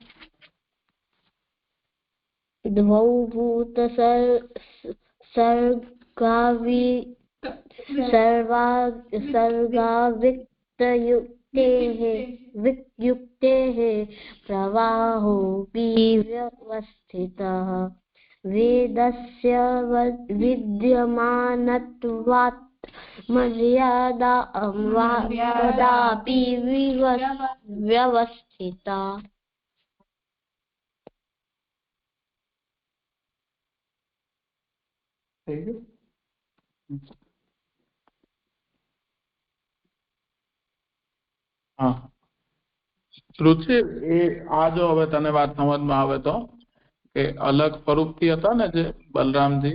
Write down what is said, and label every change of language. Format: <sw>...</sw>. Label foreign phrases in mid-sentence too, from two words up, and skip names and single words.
<sa>द्वौ वियुक्तेः प्रवाहोऽपि व्यवस्थितः वेदस्य विद्यमानत्वात् मर्यादापि व्यवस्थिता।</sa> <gu>હા રુચિ એ આ જો હવે તને વાત સમજમાં આવે તો કે અલગ સ્વરૂપથી હતા ને જે બલરામજી</gu>